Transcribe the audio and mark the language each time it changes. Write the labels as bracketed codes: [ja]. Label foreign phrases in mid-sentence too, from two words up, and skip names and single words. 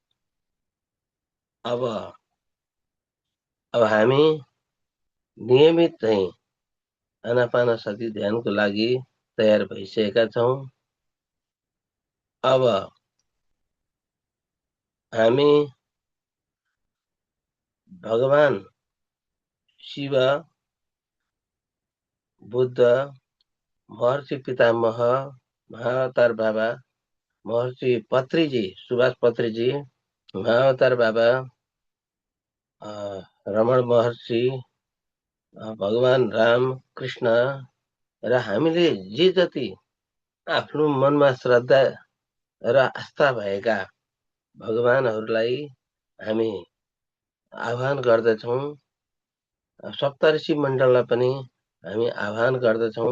[ne] अब हामी नियमित चाहिँ आनापानसति ध्यानको लागि तयार भइसकेका छौँ। अब हामी भगवान शिव, बुद्ध, महर्षि पितामह, महाअवतार बाबा, महर्षि पत्रीजी, सुभाष पत्रीजी, महाअवतार बाबा, रमण महर्षि, भगवान राम, कृष्ण र हामीले जे जति आफ्नो मनमा श्रद्धा र आस्था भएका भगवानहरूलाई हामी आह्वान गर्दछौँ। सप्तऋषि मण्डललाई पनि हामी आह्वान गर्दछौँ।